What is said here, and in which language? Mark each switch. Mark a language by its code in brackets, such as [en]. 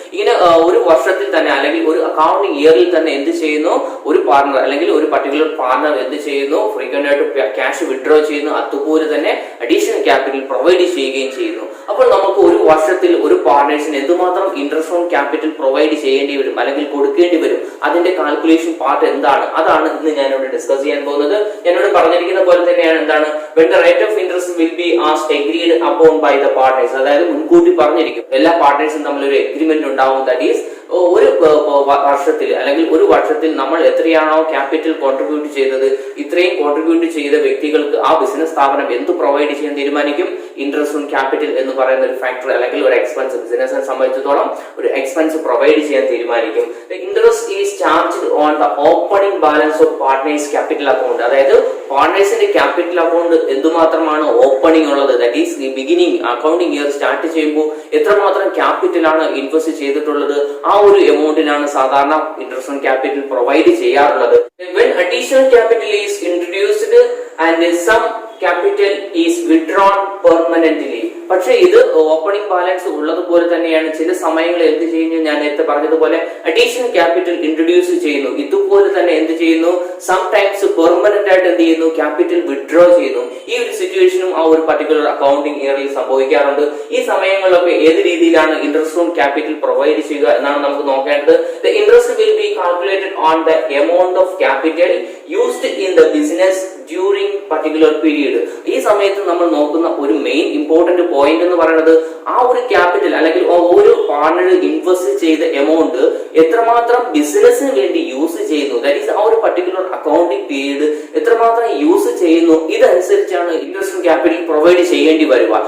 [ml] ഇങ്ങനെ ഒരു വർഷത്തിൽ തന്നെ അല്ലെങ്കിൽ ഒരു അക്കൗണ്ടിംഗ് ഇയറിൽ തന്നെ എന്ത് ചെയ്യുന്നു, ഒരു പാർട്ണർ അല്ലെങ്കിൽ ഒരു പർട്ടിക്കുലർ പാർട്ണർ എന്ത് ചെയ്യുന്നു, ഫ്രീക്വന്റ് ആയിട്ട് ക്യാഷ് വിഡ്രോ ചെയ്യുന്നു. അതുപോലെ തന്നെ അഡീഷണൽ ക്യാപിറ്റൽ പ്രൊവൈഡ് ചെയ്യുകയും ചെയ്യുന്നു. അപ്പോൾ നമുക്ക് ഒരു വർഷത്തിൽ ഒരു പാർട്ണേഴ്സിന് എന്തുമാത്രം ഇൻട്രസ്റ്റ് ഓൺ ക്യാപിറ്റൽ പ്രൊവൈഡ് ചെയ്യേണ്ടി വരും അല്ലെങ്കിൽ കൊടുക്കേണ്ടി വരും, അതിന്റെ കാൽക്കുലേഷൻ പാർട്ട് എന്താണ്, അതാണ് ഇന്ന് ഞാനിവിടെ ഡിസ്കസ് ചെയ്യാൻ പോകുന്നത്. ഞാനിവിടെ പറഞ്ഞിരിക്കുന്ന പോലെ തന്നെയാണ് എന്താണ്, [en] when the rate of interest will be as agreed upon by the partners, [ml] അതായത് മുൻകൂട്ടി പറഞ്ഞിരിക്കും. എല്ലാ പാർട്ട്നേഴ്സും തമ്മിൽ ഒരു എഗ്രിമെന്റ് ഉണ്ടാവും. ദാറ്റ് ഈസ് ഒരു വർഷത്തിൽ അല്ലെങ്കിൽ ഒരു വർഷത്തിൽ നമ്മൾ എത്രയാണോ ക്യാപിറ്റൽ കോൺട്രിബ്യൂട്ട് ചെയ്തത്, ഇത്രയും കോൺട്രിബ്യൂട്ട് ചെയ്ത വ്യക്തികൾക്ക് ആ ബിസിനസ് സ്ഥാപനം എന്ത് പ്രൊവൈഡ് ചെയ്യാൻ തീരുമാനിക്കും, ഇൻട്രസ്റ്റ് ഓൺ ക്യാപിറ്റൽ എന്ന് പറയുന്ന ഒരു ഫാക്ടർ അല്ലെങ്കിൽ ഒരു എക്സ്പെൻസ്, ബിസിനസിനെ സംബന്ധിച്ചിടത്തോളം ഒരു എക്സ്പെൻസ് പ്രൊവൈഡ് ചെയ്യാൻ തീരുമാനിക്കും. [en] Interest is charged on the opening balance of partners capital account. [ml] അതായത് പാർട്ട്നേഴ്സിന്റെ ക്യാപിറ്റൽ അക്കൗണ്ട് എന്തുമാത്രമാണ് ഓപ്പണിംഗ് ഉള്ളത്, that is beginning accounting year start ചെയ്യുമ്പോൾ എത്രമാത്രം ക്യാപിറ്റൽ ആണ് ഇൻവെസ്റ്റ് ചെയ്തിട്ടുള്ളത്, ആ ഒരു എമൗണ്ടിനാണ് സാധാരണ ഇൻട്രസ്റ്റ് ഓൺ ക്യാപിറ്റൽ പ്രൊവൈഡ് ചെയ്യാറുള്ളത്. [en] When additional capital is introduced and some capital is withdrawn permanently. [ml] പക്ഷേ ഇത് ഓപ്പണിംഗ് ബാലൻസ് ഉള്ളതുപോലെ തന്നെയാണ് ചില സമയങ്ങളിൽ എന്ത് ചെയ്യുന്നു, ഞാൻ നേരത്തെ പറഞ്ഞതുപോലെ അഡീഷണൽ ക്യാപിറ്റൽ ഇൻട്രൊഡ്യൂസ് ചെയ്യുന്നു. ഇതുപോലെ തന്നെ എന്ത് ചെയ്യുന്നു, സംടൈംസ് പെർമനന്റ് ആയിട്ട് എന്ത് ചെയ്യുന്നു, ക്യാപിറ്റൽ വിഡ്രോ ചെയ്യുന്നു. ഈ ഒരു സിറ്റുവേഷനും ആ ഒരു പർട്ടിക്കുലർ അക്കൗണ്ടിംഗ് ഇയറിൽ സംഭവിക്കാറുണ്ട്. ഈ സമയങ്ങളിലൊക്കെ ഏത് രീതിയിലാണ് ഇൻട്രസ്റ്റ് ഓൺ ക്യാപിറ്റൽ പ്രൊവൈഡ് ചെയ്യുക എന്നാണ് നമുക്ക് നോക്കേണ്ടത്. [en] The interest will be calculated on the amount of capital used in the business during particular period. [ml] ഈ സമയത്ത് നമ്മൾ നോക്കുന്ന ഒരു മെയിൻ ഇമ്പോർട്ടന്റ് പോയിന്റ് എന്ന് പറയുന്നത് ആ ഒരു ക്യാപിറ്റൽ അല്ലെങ്കിൽ ഒരു പാർട്ണർ ഇൻവെസ്റ്റ് ചെയ്ത എമൗണ്ട് എത്രമാത്രം ബിസിനസിന് വേണ്ടി യൂസ് ചെയ്യുന്നു, ദാറ്റ് ഈസ് ആ ഒരു പർട്ടിക്കുലർ അക്കൗണ്ടിംഗ് പീരീഡ് എത്രമാത്രം യൂസ് ചെയ്യുന്നു, ഇതനുസരിച്ചാണ് ഇൻട്രസ്റ്റ് ഓൺ ക്യാപിറ്റൽ പ്രൊവൈഡ് ചെയ്യേണ്ടി വരിക.